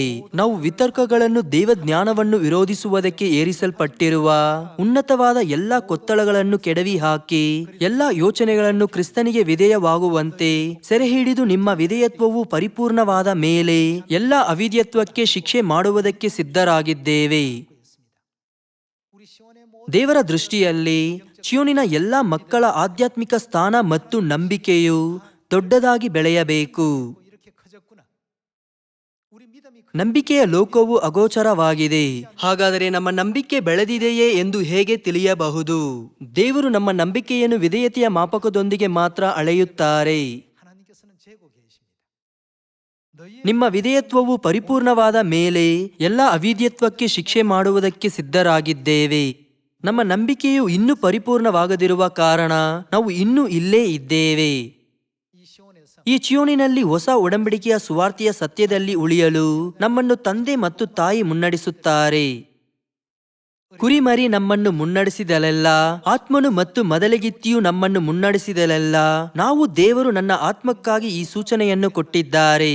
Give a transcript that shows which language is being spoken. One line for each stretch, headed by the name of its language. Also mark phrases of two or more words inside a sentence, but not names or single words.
Kannada: ನಾವು ವಿತರ್ಕಗಳನ್ನು ದೇವಜ್ಞಾನವನ್ನು ವಿರೋಧಿಸುವುದಕ್ಕೆ ಏರಿಸಲ್ಪಟ್ಟಿರುವ ಉನ್ನತವಾದ ಎಲ್ಲಾ ಕೊತ್ತಳಗಳನ್ನು ಕೆಡವಿ ಹಾಕಿ ಎಲ್ಲಾ ಯೋಚನೆಗಳನ್ನು ಕ್ರಿಸ್ತನಿಗೆ ವಿಧೇಯವಾಗುವಂತೆ ಸೆರೆ ಹಿಡಿದು ನಿಮ್ಮ ವಿಧೇಯತ್ವವು ಪರಿಪೂರ್ಣವಾದ ಮೇಲೆ ಎಲ್ಲಾ ಅವಿಧೇಯತ್ವಕ್ಕೆ ಶಿಕ್ಷೆ ಮಾಡುವುದಕ್ಕೆ ಸಿದ್ಧರಾಗಿದ್ದೇವೆ.
Korean: 우리 시온의
Kannada: ದೇವರ ದೃಷ್ಟಿಯಲ್ಲಿ ಚಿಯೋನಿನ ಎಲ್ಲಾ ಮಕ್ಕಳ ಆಧ್ಯಾತ್ಮಿಕ ಸ್ಥಾನ ಮತ್ತು ನಂಬಿಕೆಯು ದೊಡ್ಡದಾಗಿ ಬೆಳೆಯಬೇಕು.
Korean: 이렇게 커졌구나. 우리 믿음이
Kannada: ನಂಬಿಕೆಯ ಲೋಕವು ಅಗೋಚರವಾಗಿದೆ. ಹಾಗಾದರೆ ನಮ್ಮ ನಂಬಿಕೆ ಬೆಳೆದಿದೆಯೇ ಎಂದು ಹೇಗೆ ತಿಳಿಯಬಹುದು? ದೇವರು ನಮ್ಮ ನಂಬಿಕೆಯನ್ನು ವಿಧೇಯತೆಯ ಮಾಪಕದೊಂದಿಗೆ ಮಾತ್ರ ಅಳೆಯುತ್ತಾರೆ.
Korean: 하나님께서는 재고 계십니다. 너희의
Kannada: ನಿಮ್ಮ ವಿಧೇಯತ್ವವು ಪರಿಪೂರ್ಣವಾದ ಮೇಲೆ ಎಲ್ಲ ಅವಿಧೇಯತ್ವಕ್ಕೆ ಶಿಕ್ಷೆ ಮಾಡುವುದಕ್ಕೆ ಸಿದ್ಧರಾಗಿದ್ದೇವೆ. ನಮ್ಮ ನಂಬಿಕೆಯು ಇನ್ನೂ ಪರಿಪೂರ್ಣವಾಗದಿರುವ ಕಾರಣ ನಾವು ಇನ್ನೂ ಇಲ್ಲೇ ಇದ್ದೇವೆ.
Korean: 이 시온에서
Kannada: ಈ ಚಿಯೋನಿನಲ್ಲಿ ಹೊಸ ಒಡಂಬಡಿಕೆಯ ಸುವಾರ್ತೆಯ ಸತ್ಯದಲ್ಲಿ ಉಳಿಯಲು ನಮ್ಮನ್ನು ತಂದೆ ಮತ್ತು ತಾಯಿ ಮುನ್ನಡೆಸುತ್ತಾರೆ. ಕುರಿಮರಿ ನಮ್ಮನ್ನು ಮುನ್ನಡೆಸಿದಲೆಲ್ಲ, ಆತ್ಮನು ಮತ್ತು ಮದಲಗಿತ್ತಿಯು ನಮ್ಮನ್ನು ಮುನ್ನಡೆಸಿದಲೆಲ್ಲ, ನಾವು ದೇವರು ನನ್ನ ಆತ್ಮಕ್ಕಾಗಿ ಈ ಸೂಚನೆಯನ್ನು ಕೊಟ್ಟಿದ್ದಾರೆ.